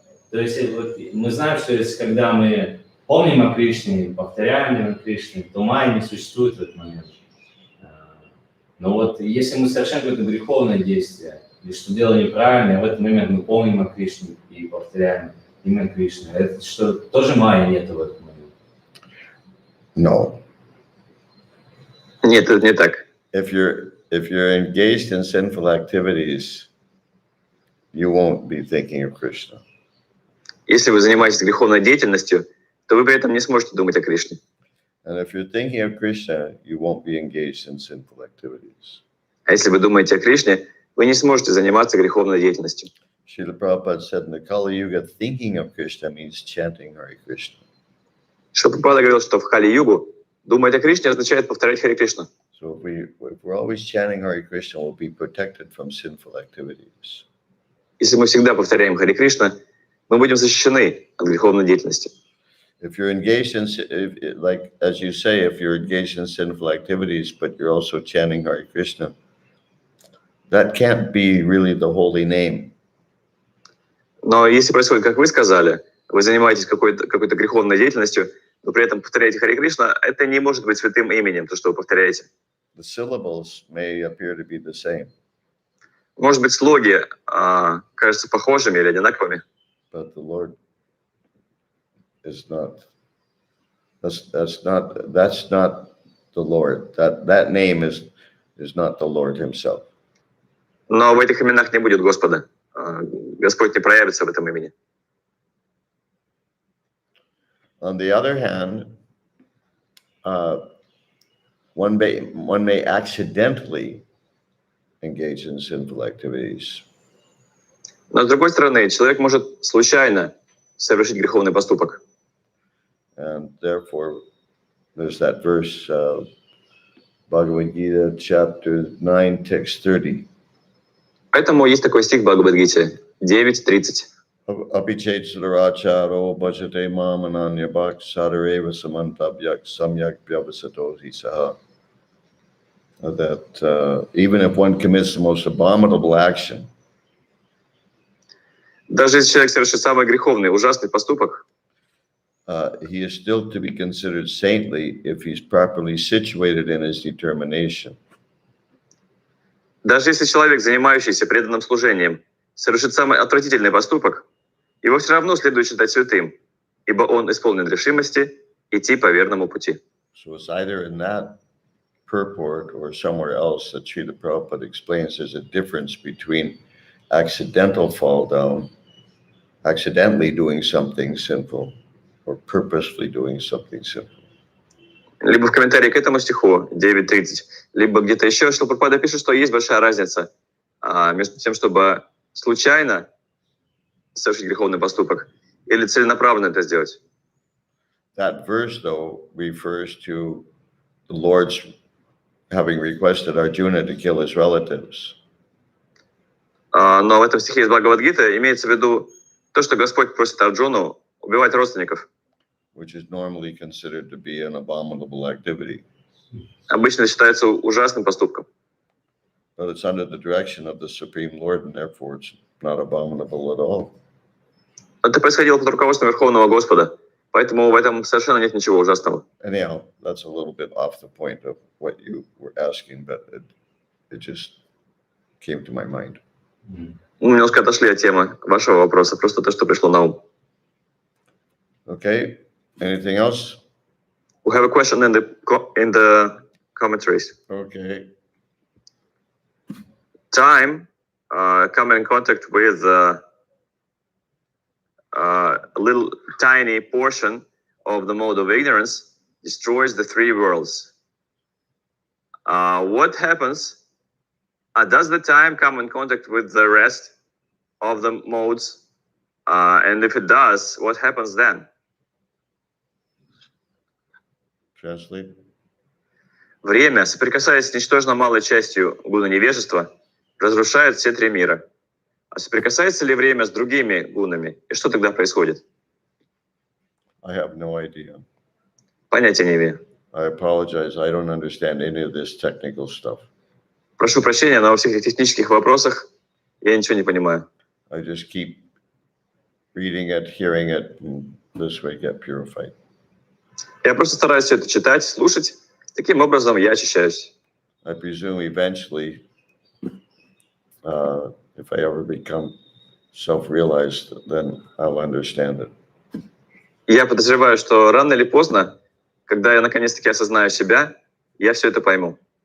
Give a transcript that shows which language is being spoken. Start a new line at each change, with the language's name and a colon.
Russian: То есть вот, мы знаем, что если когда мы помним о Кришне, повторяем о Кришне, то Майя не существует в этот момент. Но вот если мы совершаем какое-то греховное действие, или что делаем неправильно, в этот момент мы помним о Кришне и повторяем имя Кришны, это что, тоже Майя нет в этот момент?
English: No.
Russian: Нет, это не так.
English: If you're engaged in sinful activities, you won't be thinking of Krishna.
Russian: Если вы занимаетесь греховной деятельностью, то вы при этом не сможете думать о Кришне.
English: And if you're thinking of Krishna, you won't be engaged in sinful activities.
Russian: А если вы думаете о Кришне, вы не сможете заниматься греховной деятельностью.
English: Srila Prabhupada said in the Kali Yuga, thinking of Krishna means chanting Hare Krishna.
Russian: Шрила Прабхупада говорил, что в Кали-югу думать о Кришне означает повторять Харе Кришна.
English: So if we're always chanting Hare Krishna, we'll be protected from sinful activities.
Russian: Если мы всегда повторяем Харе Кришна, мы будем защищены от греховной деятельности.
English: If you're engaged in, like as you say, if you're engaged in sinful activities, but you're also chanting Hare Krishna, that can't be really the holy name.
Russian: Но если происходит, как вы сказали, вы занимаетесь какой-то греховной деятельностью, но при этом повторяете Харе Кришна, это не может быть святым именем, то, что вы повторяете.
English: The syllables may appear to be the same.
Russian: Может быть, слоги кажутся похожими или одинаковыми.
English: But the Lord is not. That's not the Lord. That name is not the Lord Himself.
Russian: Но в этих именах не будет Господа. Господь не проявится в этом имени.
English: On the other hand, one may accidentally engage in sinful activities.
Russian: Но с другой стороны, человек может случайно совершить греховный поступок.
English: And therefore, there's that verse, Bhagavad Gita, chapter 9, text 30.
Russian: Поэтому есть такой стих в Бхагавад-гите 9:30.
Sanskrit: Abhichet Sudaracharo Bhajate Mam Ananya Bhakt Sadareva Samantabhyak Samyak Vyavasato Hisaha.
English: That even if one commits the most abominable action,
Russian: Даже если человек совершит самый греховный, ужасный поступок,
English: he is still to be considered saintly if he's properly situated in his determination.
Russian: даже если человек, занимающийся преданным служением, совершит самый отвратительный поступок, его все равно следует считать святым, ибо он исполнен решимости идти по верному пути.
English: So it's either in that purport or somewhere else that Srila Prabhupada explains there's a difference between accidental fall down, accidentally doing something sinful, or purposefully doing something sinful.
Russian: Либо в комментарии к этому стиху 9:30, либо где-то еще, что Прабхупада пишет, что есть большая разница между тем, чтобы случайно совершить греховный поступок, или целенаправленно это сделать?
English: That verse, though, refers to the Lord's having requested Arjuna to kill his relatives.
Russian: Но в этом стихе из Бхагавад-гиты имеется в виду то, что Господь просит Арджуну убивать родственников.
English: Which is normally considered to be an abominable activity.
Russian: Обычно считается ужасным поступком.
English: But it's under the direction of the Supreme Lord, and therefore it's not abominable at all.
Russian: Это происходило под руководством Верховного Господа, поэтому в этом совершенно нет ничего ужасного.
English: Anyhow, that's a little bit off the point of what you were asking, but it just came to my mind.
Russian: Мы немножко отошли от темы вашего вопроса, просто то, что пришло на ум.
English: Okay, anything else? We have a question in the commentaries. Okay. Time coming in contact with a little tiny portion of the mode of ignorance destroys the three worlds. What happens? Does the time come in contact with the rest of the modes? And if it does, what happens then? Translate.
Russian: Время, соприкасаясь с ничтожно малой частью гуна невежества, разрушает все три мира. А соприкасается ли время с другими гунами? И что тогда происходит?
English: I have no idea.
Russian: Понятия не имею.
English: I apologize. I don't understand any of this technical stuff.
Russian: Прошу прощения, но во всех этих технических вопросах я ничего не понимаю.
English: I just keep reading it, hearing it, and this way get purified.
Russian: Я просто стараюсь все это читать, слушать. Таким образом я очищаюсь.
English: I presume eventually, if I ever become self-realized, then I'll understand it.
Russian: Я подозреваю, что рано или поздно, когда я наконец-таки осознаю себя, я все это пойму.